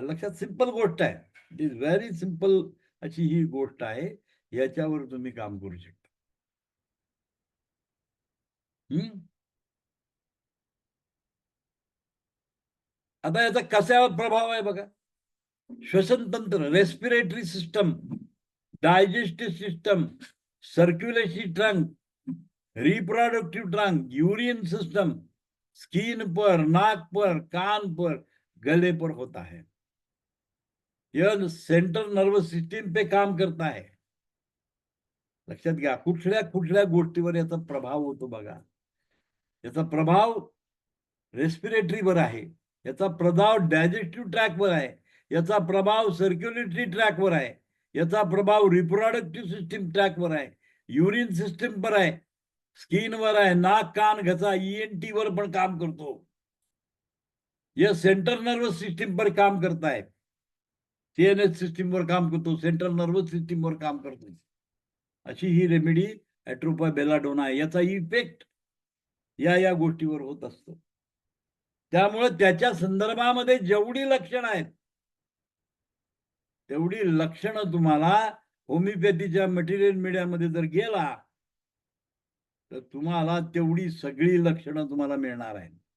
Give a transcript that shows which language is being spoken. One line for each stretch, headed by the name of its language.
Marathi: लक्षात, सिंपल गोष्ट आहे.
English: it is very simple
Marathi: अशी ही गोष्ट आहे. याच्यावर तुम्ही काम करू शकता. आता याचा कशावर प्रभाव आहे बघा.
Hindi: श्वसन तंत्र, respiratory system, digestive system, circulatory trunk, reproductive trunk, urine system, skin पर, नाक पर, कान पर, गले पर होता है. यह सेंट्रल नर्वस सिस्टीम पे काम करता है.
Marathi: लक्षात घ्या, कुठल्या कुठल्या गोष्टीवर याचा प्रभाव होतो बघा. याचा प्रभाव रेस्पिरेटरीवर आहे, याचा प्रभाव डायजेस्टिव्ह ट्रॅकवर आहे, याचा प्रभाव सर्क्युलेटरी ट्रॅकवर आहे, याचा प्रभाव रिप्रोडक्टिव्ह सिस्टीम ट्रॅकवर आहे, युरिन सिस्टीमवर आहे, स्किनवर आहे, नाक कान घसा ENT वर पण काम करतो.
Hindi: यह सेंट्रल नर्वस सिस्टीम पर काम करता है.
Marathi: CNS सिस्टीमवर काम करतो, सेंट्रल नर्वस सिस्टीमवर काम करतो. अशी ही रेमेडी ॲट्रोपा बेलाडोना आहे. याचा इफेक्ट या गोष्टीवर होत असतो. त्यामुळे त्याच्या संदर्भामध्ये जेवढी लक्षणं आहेत तेवढी लक्षणं तुम्हाला होमिओपॅथीच्या मटेरियल मीडियामध्ये जर गेला तर तुम्हाला तेवढी सगळी लक्षणं तुम्हाला मिळणार आहेत.